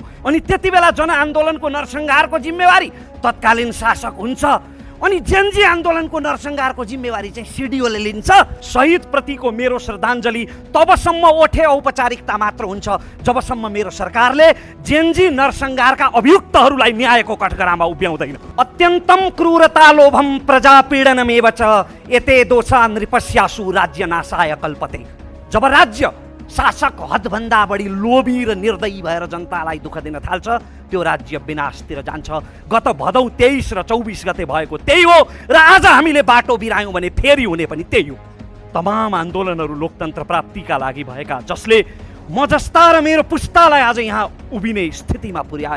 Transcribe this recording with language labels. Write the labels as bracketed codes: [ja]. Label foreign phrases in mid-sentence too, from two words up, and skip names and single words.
[ne] अनि त्यति बेला जनआन्दोलनको नरसंहारको जिम्मेवारी तत्कालीन शासक हुन्छ, अनि जेनजी आन्दोलनको नरसंहारको जिम्मेवारी चाहिँ सिडिओले लिन्छ। शहीद प्रतिको मेरो श्रद्धाञ्जली तबसम्म ओठे औपचारिकता मात्र हुन्छ जबसम्म मेरो सरकारले जेनजी नरसंहारका अभियुक्तहरूलाई न्यायको कठघरामा उभ्याउँदैन। [sa] अत्यन्तम क्रूरता लोभम प्रजापीडनमेव च एते दोषा नृपस्यासु राज्य नाशाय कल्पते। [ne] जब राज्य शासक हदभन्दा बढी लोभी र निर्दयी भएर जनतालाई दुःख दिन थाल्छ, त्यो राज्य विनाशतिर जान्छ। गत भदौ 23 र 24 गते भएको त्यही हो, र आज हामीले बाटो बिरायौँ भने फेरि हुने पनि त्यही हो। तमाम आन्दोलनहरू लोकतन्त्र प्राप्तिका लागि भएका, जसले म जस्ता र मेरो पुस्तालाई आज यहाँ उभिने स्थितिमा पुर्याए।